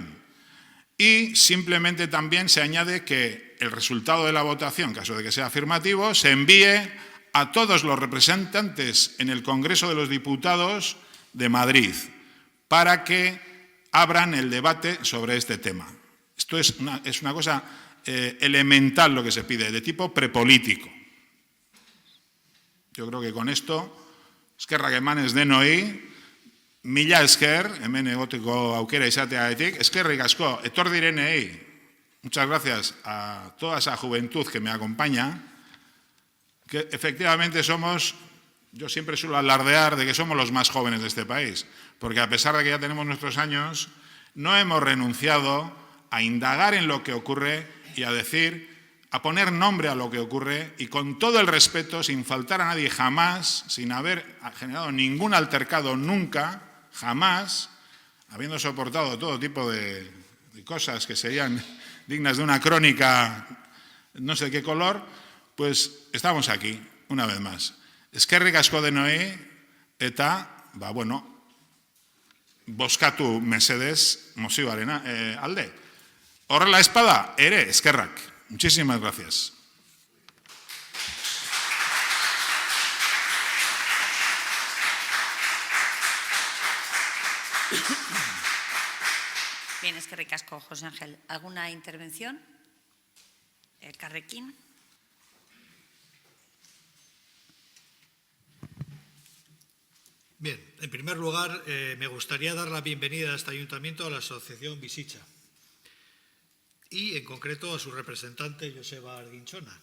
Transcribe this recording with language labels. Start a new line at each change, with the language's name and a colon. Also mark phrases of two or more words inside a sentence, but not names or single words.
Spanish: Y simplemente también se añade que el resultado de la votación, en caso de que sea afirmativo, se envíe a todos los representantes en el Congreso de los Diputados de Madrid para que abran el debate sobre este tema. Esto es una cosa elemental lo que se pide, de tipo prepolítico. Yo creo que con esto,
Basque: eskerrak emanez denoi, mila esker, hemen egoteko aukera izateagatik, eskerrik asko, etor direnei,
Spanish: muchas gracias a toda esa juventud que me acompaña, que efectivamente somos, yo siempre suelo alardear de que somos los más jóvenes de este país, porque a pesar de que ya tenemos nuestros años, no hemos renunciado a indagar en lo que ocurre y a decir, a poner nombre a lo que ocurre y con todo el respeto, sin faltar a nadie jamás, sin haber generado ningún altercado nunca, jamás, habiendo soportado todo tipo de cosas que serían dignas de una crónica no sé qué color, pues estamos aquí, una vez más.
Basque: Eskerrik asko denoi eta, bozkatu mesedez mozioaren alde. Horrela espada, ere, eskerrak.
Spanish: Muchísimas gracias. Bien,
Basque: eskerrik asko, José Ángel.
Spanish: ¿Alguna intervención? Elkarrekin. Bien, en primer lugar, me gustaría dar la bienvenida a este ayuntamiento a la asociación Bizitza y, en concreto, a su representante, Joseba Arginchona.